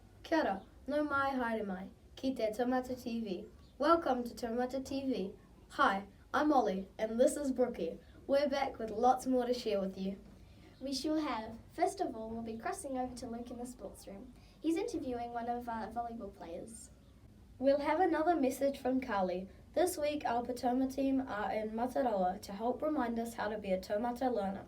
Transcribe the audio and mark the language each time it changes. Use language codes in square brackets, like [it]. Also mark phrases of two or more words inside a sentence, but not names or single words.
[mi] Kia ora, no mai haere mai, ki te Taumata TV. [en] Welcome to Taumata TV. Hi, I'm Ollie and this is Brookie. We're back with lots more to share with you. We sure have. First of all, we'll be crossing over to Luke in the sports room. He's interviewing one of our volleyball players. We'll have another message from Carly. This week our Taumata team are in Matarawa to help remind us how to be a Taumata learner.